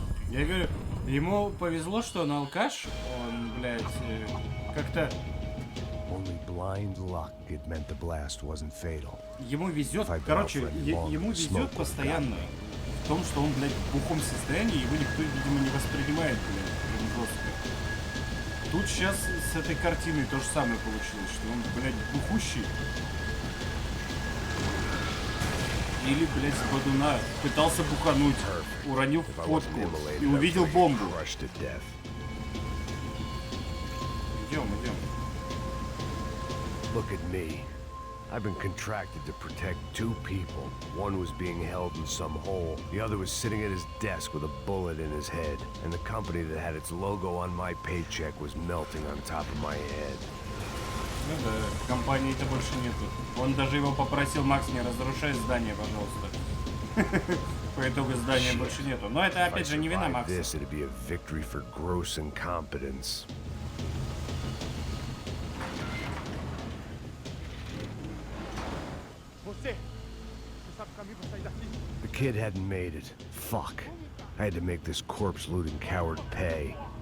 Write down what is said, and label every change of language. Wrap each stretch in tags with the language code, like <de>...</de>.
<ru>Я говорю, ему повезло, что он алкаш. Он, блядь, как-то...</ru> <en>Only blind luck it meant the blast wasn't fatal.</en> <ru>Ему везет, короче, ему везет постоянно в том, что он, блядь, в бухом состоянии, его никто, видимо, не воспринимает, блядь, прям жестко. Тут сейчас с этой картиной то же самое получилось, что он, блядь, бухущий. Или, блядь, с бодуна пытался бухануть, уронил фотку и увидел бомбу. Идем, идем.</ru> <en>Look at me. I've been contracted to protect two people. One was being held in some hole. The other was sitting at his desk with a bullet in his head. And the company that had its logo on my paycheck was melting on top of my head.</en> <ru>Ну да, компании-то больше нету. Он даже его попросил: Макс, не разрушай здание, пожалуйста. По итогу здания больше нету. Но это опять же не вина Макса.</ru> <en>This, it'd be a victory for gross incompetence. The kid hadn't made it. Fuck. I had to make this corpse-looting coward pay.</en>